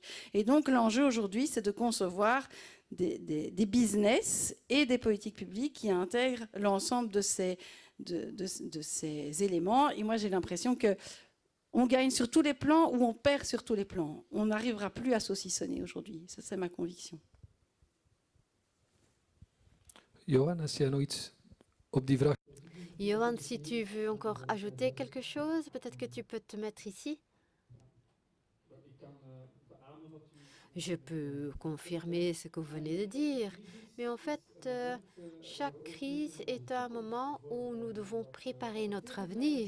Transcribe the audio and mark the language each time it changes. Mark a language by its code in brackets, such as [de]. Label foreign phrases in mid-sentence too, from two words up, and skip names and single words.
[fr] Et donc, l'enjeu aujourd'hui, c'est de concevoir des business et des politiques publiques qui intègrent l'ensemble de ces éléments. Et moi, j'ai l'impression qu'on gagne sur tous les plans ou on perd sur tous les plans. On n'arrivera plus à saucissonner aujourd'hui. Ça, c'est ma conviction. [nl] Johan, als jij nog iets op die vraag... Johan, [fr] si tu veux encore ajouter quelque chose, peut-être que tu peux te mettre ici. Je peux confirmer ce que vous venez de dire, mais en fait, chaque crise est un moment où nous devons préparer notre avenir.